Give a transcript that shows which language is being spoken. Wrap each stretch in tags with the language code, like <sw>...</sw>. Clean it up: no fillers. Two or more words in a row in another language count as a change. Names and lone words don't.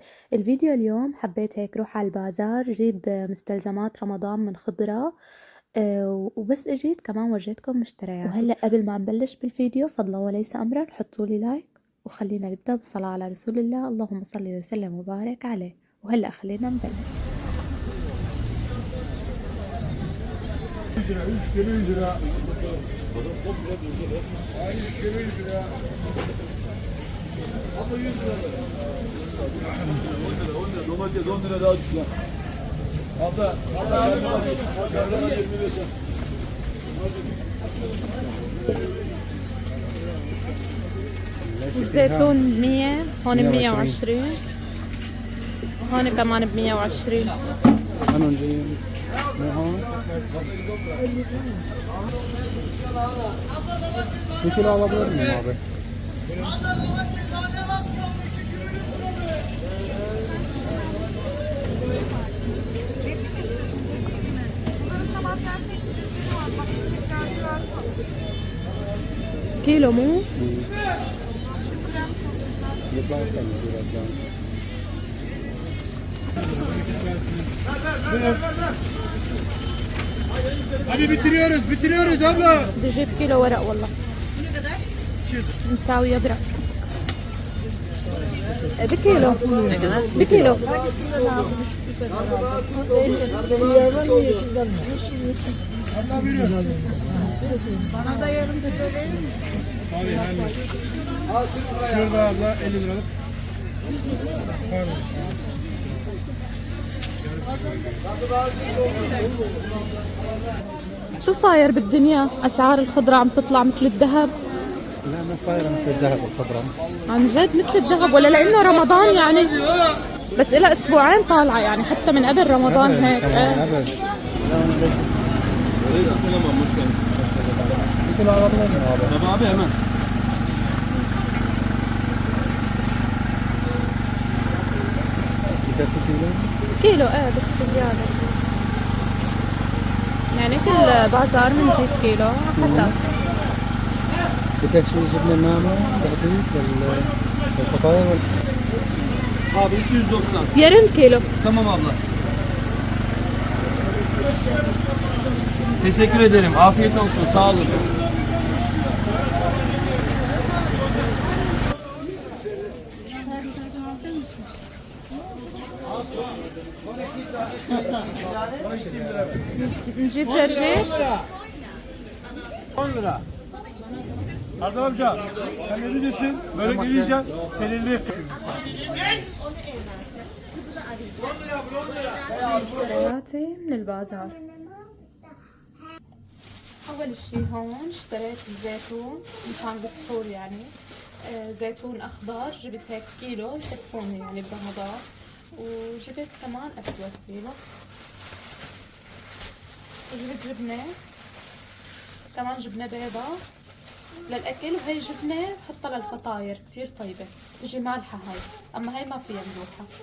<ar>الفيديو اليوم حبيت هيك روح على البازار جيب مستلزمات رمضان من خضرة، وبس اجيت كمان ورجيتكم مشتريات. وهلا قبل ما نبلش بالفيديو فضلا وليس امرا حطوا لي لايك، وخلينا نبدا بالصلاه على رسول الله، اللهم صل وسلم وبارك عليه. وهلا خلينا نبلش.</ar> <tr>Domates 10 lira daha düştü. Abla,</tr> <ar>الزيتون 100، هون 120، هون كمان ب 120. هنون جايين مو هون.</ar> <tr>Bir kilo alabilir miyim abi?</tr> <ar>كيلو مو</ar> <tr>Yıplar kalıyor birazdan. hadi bitiriyoruz abla.</tr> <ar>بدي اجيب كيلو ورق والله. مساوية برق. بكيلو بكيلو.</ar> <tr>Bana da yarım kilo verir misin? Şurada abla 50 liralık.</tr> <ar>شو صاير بالدنيا؟ أسعار الخضرة عم تطلع مثل الذهب. لا ما صايرة مثل الذهب الخضرة. عن جد مثل الذهب، ولا لأنه رمضان يعني؟ بس إلها أسبوعين طالعة يعني، حتى من قبل رمضان هيك. أبد.</ar> <tr>Bir kilo alabilir miyim abi? Tabii abi hemen. Bir kilo.</tr> <ar>كيلو بس زيادة يعني، كل بازار بنجيب كيلو حسب.</ar> <tr>Bir tek şey cebine nane, dağıtayım, الفطاير Abi 290. yarım kilo. Tamam abla. Teşekkür ederim. Afiyet olsun. Sağ olun.</tr> <ar>نجيب جرجير.</ar> <tr>10 lira. Erdal amca, sen ne diyorsun? Börek yiyeceksin, pelirli.</tr> <ar>مشترياتي من البازار. أول شي هون اشتريت الزيتون مشان بالسحور يعني، زيتون أخضر جبت هيك كيلو يكفوني يعني برمضان، وجبت كمان أسود كيلو، وجبت جبنة كمان، جبنة بيضة للأكل، وهي جبنة بحطها للفطاير كتير طيبة، تجي مالحة هاي، أما هاي ما فيها ملوحة.</ar>